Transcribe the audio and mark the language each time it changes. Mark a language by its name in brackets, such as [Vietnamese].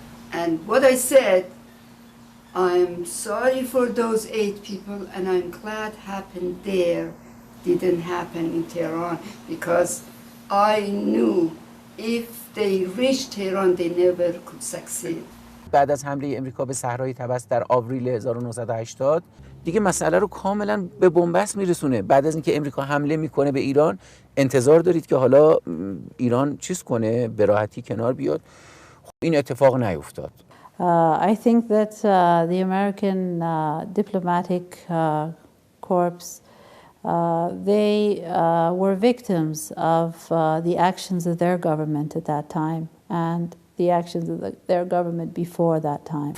[English] And what I said, I'm sorry for those 8 people, and I'm glad happened there, didn't happen in Tehran, because I knew if they reached Tehran, they never could succeed. [Persian] بعد از حمله امریکا به صحرای طبس در آوریل 1980 دیگه مسئله رو کاملا به بنبست میرسونه. بعد از اینکه امریکا حمله میکنه به ایران، انتظار دارید که حالا ایران چیز کنه، به راحتی کنار بیاد. این اتفاق نیفتاد. [English] I think that the American diplomatic corps, they were victims of the actions of their government at that time and the actions of their government before that time.